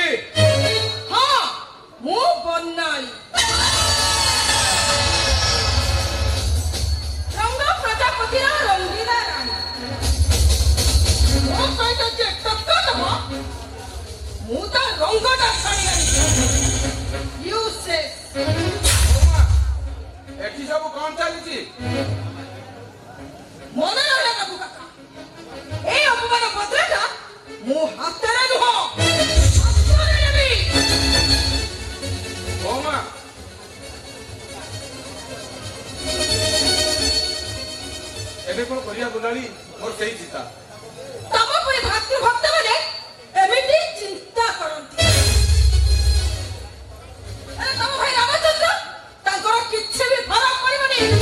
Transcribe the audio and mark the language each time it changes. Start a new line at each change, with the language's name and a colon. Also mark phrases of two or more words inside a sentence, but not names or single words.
Odia: ହଁ ମୁଁ ବନାଳି ରଙ୍ଗ ପ୍ରଜାପତିର ରଙ୍ଗିଲା ରାଣୀ ମୋ ସହିତ ଯେ ଟକ୍କର ଦବ ମୁଁ ତା ରଙ୍ଗଟା ଛାଡ଼ି ଆଣିବି ୟୁସେସ୍ ଏଠି ସବୁ କଣ ଚାଲିଛି ମନେ ରହିଲା ବାବୁ କାକା
Bangla: এই অপমান বদলাটা
Odia: ମୁଁ ହାତରେ ନୁହଁ ହାତରେ ନେବି ବৌମା ଏବେ କଣ କରିବା ବନାଳି ମୋର ସେଇ ଚିନ୍ତା ତମ ପରି ଭାତୃଭକ୍ତମାନେ ଏମିତି ଚିନ୍ତା କରନ୍ତି ଆରେ ତମ ଭାଇ ରାମଚନ୍ଦ୍ର ତାଙ୍କର କିଛି ବି ଫରକ ପଡ଼ିବନି